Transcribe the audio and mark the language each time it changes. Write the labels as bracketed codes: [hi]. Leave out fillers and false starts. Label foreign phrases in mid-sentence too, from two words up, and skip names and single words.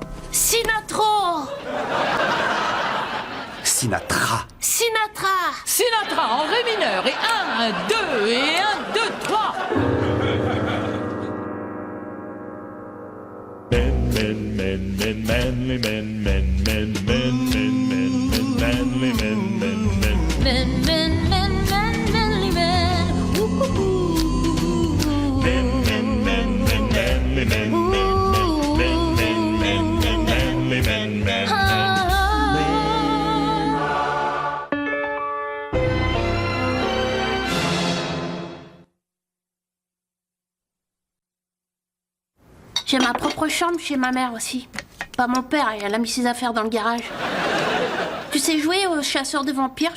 [fr] Sinatro. Sinatra. Sinatra. Sinatra en ré mineur. Et 1, 2, et 1, 2, 3. [en] Men, manly men, manly men. Ooh. Manly men. [fr] J'ai ma propre chambre chez ma mère aussi. Pas mon père, elle a mis ses affaires dans le garage. Tu sais jouer aux chasseurs de vampires?